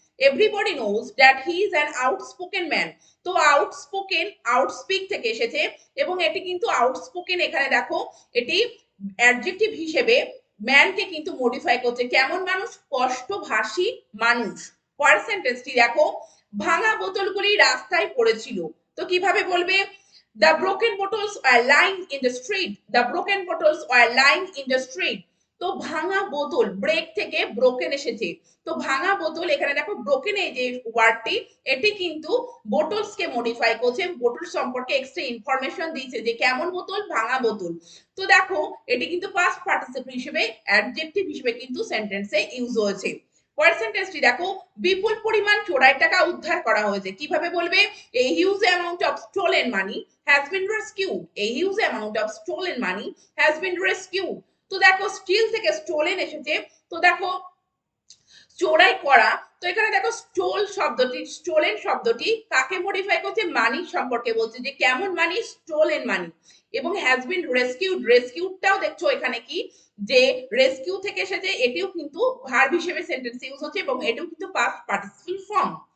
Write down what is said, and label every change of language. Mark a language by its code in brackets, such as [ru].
[en] Everybody knows that he is an outspoken man. [bn] তো outspoken আউটস্পিক থেকে এসেছে এবং এটি কিন্তু আউটস্পোকেন, এখানে দেখো এটি অ্যাডজেক্টিভ হিসেবে ম্যানকে কিন্তু মডিফাই করছে। কেমন মানুষ? স্পষ্টভাষী মানুষ। পরের সেন্টেন্সটি দেখো, ভাঙা বোতলগুলি রাস্তায় পড়েছিল। তো কিভাবে বলবে? [en] The broken bottles are lying in the street. The broken bottles are lying in the street. [bn] তো ভাঙা বোতল, ব্রেক থেকে ব্রোকেন এসেছে। তো ভাঙা বোতল, এখানে দেখো ব্রোকেন এই যে ওয়ার্ডটি, এটি কিন্তু বোটলস কে মডিফাই করছে, বোতল সম্পর্কে এক্সট্রা ইনফরমেশন দিয়েছে যে কেমন বোতল? ভাঙা বোতল। তো দেখো এটি কিন্তু পাস্ট পার্টিসিপল হিসেবে অ্যাডজেক্টিভ হিসেবে কিন্তু সেন্টেন্সে ইউজ হয়েছে। পরের সেন্টেন্সটি দেখো, বিপুল পরিমাণ চোরাই টাকা উদ্ধার করা হয়েছে। কিভাবে বলবে? [en] A huge amount of stolen money has been rescued. A huge amount of stolen money has been rescued. [bn] তো দেখো স্টিল থেকে স্টোলেন এসেছে। তো দেখো চোরাই করা, তো এখানে দেখো স্টোল শব্দটি, স্টোলেন শব্দটি কাকে মডিফাই করছে? মানি সম্পর্কে বলছে যে কেমন মানি? স্টোলেন মানি। এবং হ্যাজ বিন রেস্কিউড, রেস্কিউডটাও দেখছো এখানে কি যে রেস্কিউ থেকে এসেছে, এটিও কিন্তু ভার্ব হিসেবে সেন্টেন্স ইউজ হচ্ছে এবং এটিও কিন্তু পাস্ট পার্টিসিপল ফর্ম।